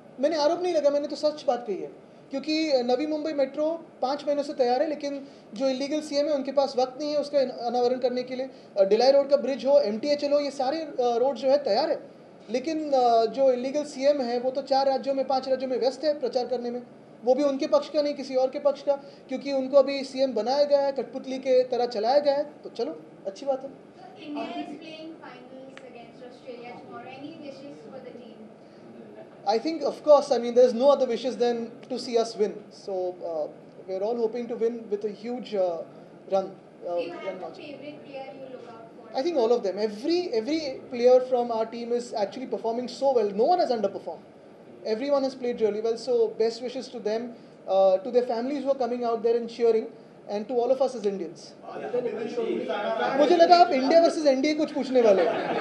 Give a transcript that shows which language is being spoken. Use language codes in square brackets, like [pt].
[hi] मैंने आरोप नहीं लगा, मैंने तो सच बात कही है. क्योंकि नवी मुंबई मेट्रो 5 महीनों से तैयार है, लेकिन जो इलीगल सीएम है उनके पास वक्त नहीं है उसका अनावरण करने के लिए। डिलाई रोड का ब्रिज हो, MTH हो, ये सारे रोड जो है तैयार है, लेकिन जो इलीगल सीएम है वो तो 4 राज्यों में 5 राज्यों में व्यस्त है प्रचार करने में, वो भी उनके पक्ष का नहीं किसी और के पक्ष का, क्योंकि उनको अभी सीएम बनाया गया है, कठपुतली के तरह चलाया गया है। तो चलो अच्छी बात है। [en] India is playing finals against Australia tomorrow. Any wishes for the team? I think, of course, I mean, there's no other wishes than to see us win. So we're all hoping to win with a huge run. Do you have a favorite player you look out for? I think all of them. Every player from our team is actually performing so well. No one has underperformed. Everyone has played really well. So best wishes to them, to their families who are coming out there and cheering, and to all of us as Indians. [hi] मुझे लगा आप India versus NDA कुछ पूछने वाले हैं।